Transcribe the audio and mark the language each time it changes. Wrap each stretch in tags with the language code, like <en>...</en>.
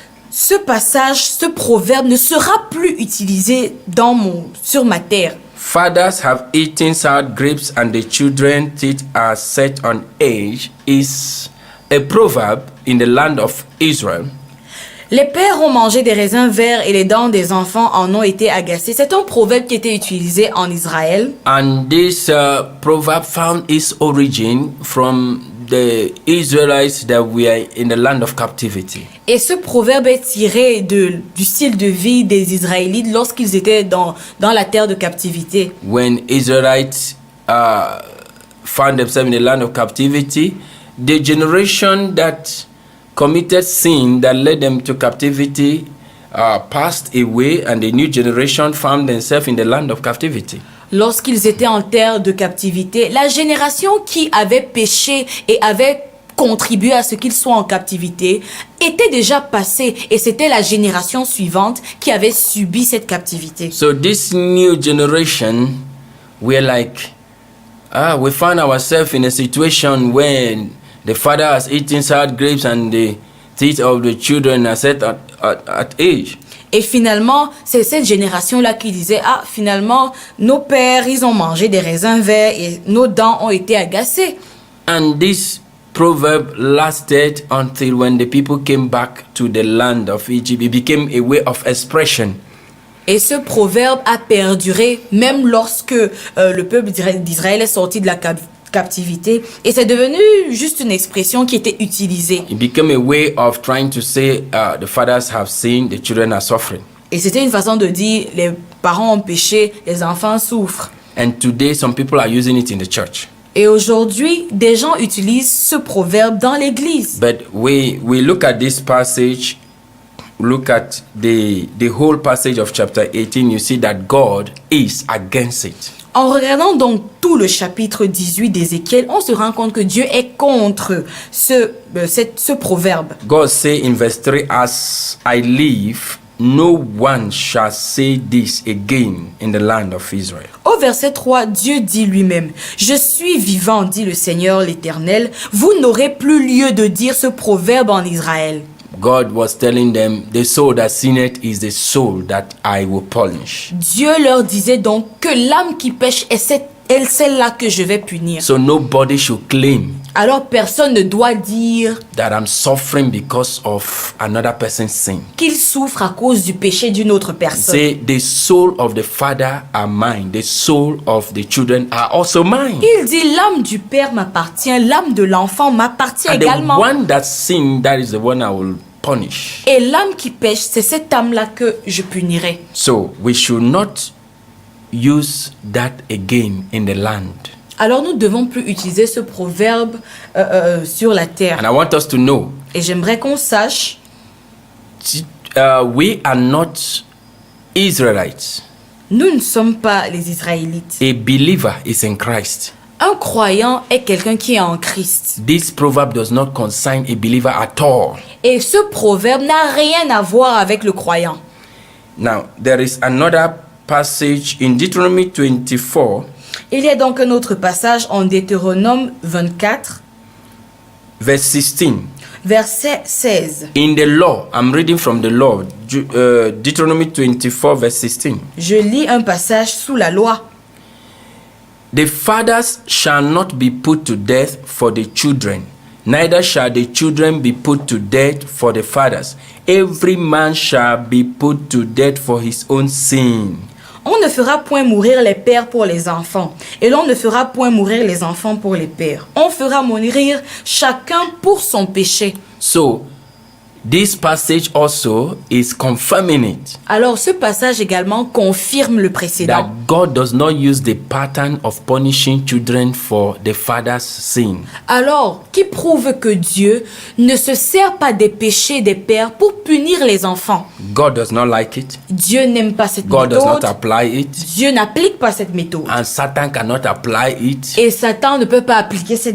<fr>ce passage, ce proverbe ne sera plus utilisé sur ma terre.</fr> <en>Fathers have eaten sour grapes and the children's teeth are set on edge is a proverb in the land of Israel.</en> <fr>Les pères ont mangé des raisins verts et les dents des enfants en ont été agacées. C'est un proverbe qui était utilisé en Israël.</fr> <en>And this proverb found its origin from the Israelites that were in the land of captivity.</en> <fr>Et ce proverbe est tiré du style de vie des Israélites lorsqu'ils étaient dans la terre de captivité.</fr> <en>When Israelites found themselves in the land of captivity, the generation that committed sin that led them to captivity passed away, and the new generation found themselves in the land of captivity.</en> <fr>Lorsqu'ils étaient en terre de captivité, la génération qui avait péché et avait contribué à ce qu'ils soient en captivité était déjà passée, et c'était la génération suivante qui avait subi cette captivité.</fr> <en>So this new generation, we're like, we find ourselves in a situation when the father has eaten sour grapes and the teeth of the children are set at age.</en> <fr>Et finalement, c'est cette génération-là qui disait, finalement, nos pères, ils ont mangé des raisins verts et nos dents ont été agacées.</fr> <en>And this proverb lasted until when the people came back to the land of Egypt. It became a way of expression.</en> <fr>Et ce proverbe a perduré même lorsque le peuple d'Israël est sorti de la captivité, et c'est devenu juste une expression qui était utilisée.</fr> <en>It became a way of trying to say the fathers have sinned, the children are suffering.</en> <fr>Et c'était une façon de dire les parents ont péché, les enfants souffrent.</fr> <en>And today some people are using it in the church.</en> <fr>Et aujourd'hui, des gens utilisent ce proverbe dans l'église.</fr> <en>But we look at this passage, look at the whole passage of chapter 18, you see that God is against it.</en> <fr>En regardant donc tout le chapitre 18 d'Ézéchiel, on se rend compte que Dieu est contre ce proverbe.</fr> <en>God say in verse 3, As I live, no one shall say this again in the land of Israel.</en> <fr>Au verset 3, Dieu dit lui-même, « Je suis vivant, dit le Seigneur l'Éternel, vous n'aurez plus lieu de dire ce proverbe en Israël. »</fr> <en>God was telling them, the soul that sinneth is the soul that I will punish.</en> <fr>Dieu leur disait donc que l'âme qui pêche est cette et celle-là que je vais punir.</fr> <en>So nobody should claim</en> <fr>Alors personne ne doit dire</fr> <en>that I'm suffering because of another person's sin.</en> <fr>qu'il souffre à cause du péché d'une autre personne.</fr> <en>Say, the soul of the father are mine, the soul of the children are also mine.</en> <fr>Il dit l'âme du père m'appartient, l'âme de l'enfant m'appartient</fr> <en>And the</en> <fr>également.</fr> <en>one that sinned, that is the one I will punish.</en> <fr>Et l'âme qui pêche, c'est cette âme-là que je punirai.</fr> <en>So we should not use that again in the land.</en> <fr>Alors nous ne devons plus utiliser ce proverbe sur la terre.</fr> <en>And I want us to know,</en> <fr>Et j'aimerais qu'on sache,</fr> <en>we are not Israelites.</en> <fr>nous ne sommes pas les Israélites.</fr> <en>A believer is in Christ.</en> <fr>Un croyant est quelqu'un qui est en Christ.</fr> <en>This proverb does not concern a believer at all.</en> <fr>Et ce proverbe n'a rien à voir avec le croyant.</fr> <en>Now, there is another passage in Deuteronomy 24,</en> <fr>Il y a donc un autre passage en Deutéronome 24,</fr> <en>verse 16.</en> <fr>verset 16.</fr> <en>In the law, I'm reading from the law, Deuteronomy 24, verse 16.</en> <fr>Je lis un passage sous la loi.</fr> <en>The fathers shall not be put to death for the children, neither shall the children be put to death for the fathers. Every man shall be put to death for his own sin.</en> <fr>On ne fera point mourir les pères pour les enfants, et l'on ne fera point mourir les enfants pour les pères. On fera mourir chacun pour son péché.</fr> <en>So, this passage also is confirming it.</en> <fr>Alors ce passage également confirme le</fr> <en>That</en> <fr>précédent.</fr> <en>God does not use the pattern of punishing children for the father's sin.</en> <fr>Alors, qui prouve que Dieu ne se sert pas des péchés des pères pour punir les enfants.</fr> <en>God does not like it.</en> <fr>Dieu n'aime pas cette</fr> <en>God does not</en> <fr>méthode.</fr> <en>apply it.</en> <fr>Dieu n'applique pas cette méthode.</fr> <en>And Satan cannot apply it</en> <fr>Et Satan ne peut pas appliquer cette</fr>